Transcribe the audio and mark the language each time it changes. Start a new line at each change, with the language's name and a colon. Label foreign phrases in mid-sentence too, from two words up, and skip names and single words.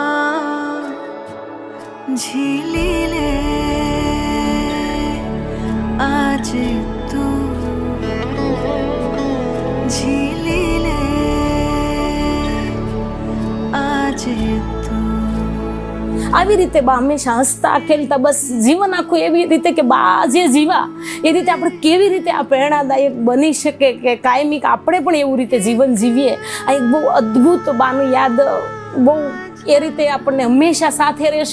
Gujarati: ઝીલી લે આજ તું ઝીલી લે આજ તું. આવી રીતે બા હંમેશા હસતા ખેલતા, બસ જીવન આખું એવી રીતે કે બા જે જીવા એ રીતે આપણે કેવી રીતે આ પ્રેરણાદાયક બની શકે કે કાયમી કે આપણે પણ એવું રીતે જીવન જીવીએ. આ એક બહુ અદ્ભુત બાનું યાદ બહુ એ રીતે આપણને હંમેશા સાથે રહેશે.